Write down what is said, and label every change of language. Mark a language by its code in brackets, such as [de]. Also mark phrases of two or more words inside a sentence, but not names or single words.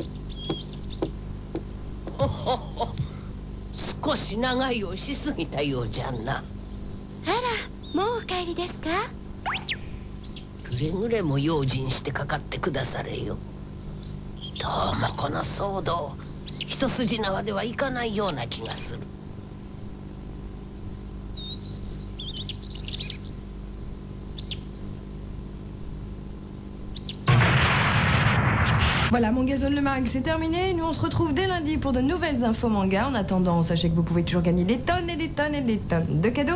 [ja] ほほほ、少し長居をしすぎたようじゃな。あら、もうお帰りですか？くれぐれも用心してかかってくだされよ。どうもこの騒動一筋縄ではいかないような気がする。 [fr] Voilà, Manga Zone le Mag, c'est terminé. Nous, on se retrouve dès lundi pour de nouvelles infos manga. En attendant, sachez que vous pouvez toujours gagner des tonnes et des tonnes et des tonnes de cadeaux.